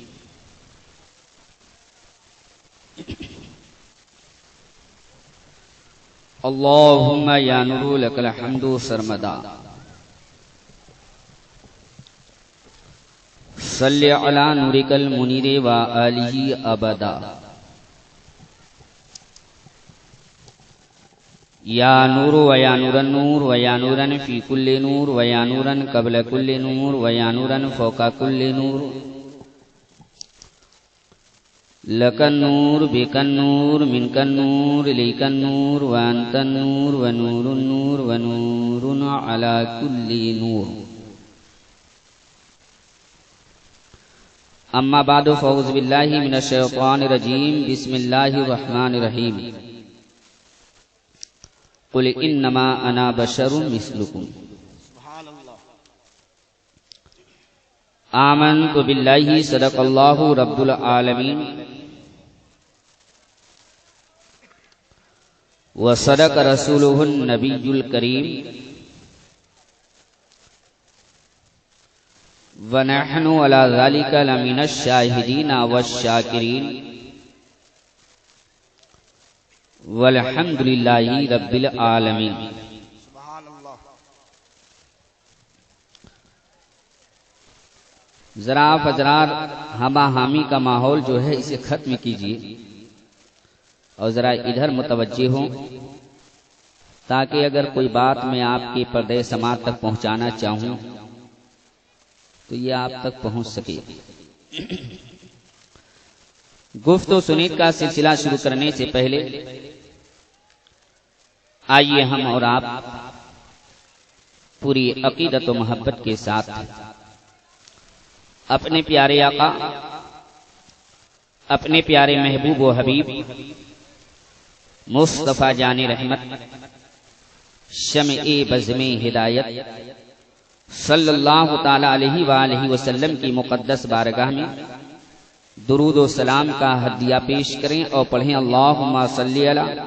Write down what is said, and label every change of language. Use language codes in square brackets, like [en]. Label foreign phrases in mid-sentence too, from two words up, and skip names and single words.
[ar] اللہم یا نور لک الحمد سرمدا. صلی علی نورک المنیر و آلہ ابدا. یا نور و یا نور النور و یا نورن فی کل نور و یا نورن قبل کل نور و یا نورن فوق کل نور. لک النور بک النور منک النور لیک النور و انت النور و نور النور و نور علی کل نور. اما بعد فاعوذ باللہ من الشیطان الرجیم. بسم اللہ الرحمن الرحیم. قل انما انا بشر مثلکم آمنت باللہ صدق اللہ رب العالمین وصدق رسولہ النبی الکریم ونحن علی ذلک لمن الشاہدین والشاکرین والحمد للہ رب العالمین. [ur] ذرا حضرات ہمہ ہامی کا ماحول جو ہے اسے ختم کیجیے اور ذرا ادھر متوجہ ہوں تاکہ اگر کوئی بات میں آپ کے پردے سماعت تک پہنچانا چاہوں تو یہ آپ تک پہنچ سکے. گفت و سنید کا سلسلہ شروع کرنے سے پہلے آئیے ہم اور آپ پوری عقیدت و محبت کے ساتھ اپنے پیارے آقا, اپنے پیارے محبوب و حبیب مصطفیٰ جان رحمت, شمع بزم ہدایت [ar] صلی اللہ تعالی علیہ وآلہ وسلم [ur] کی مقدس بارگاہ میں درود و سلام کا ہدیہ پیش کریں اور پڑھیں [ar] اللہم صلی علی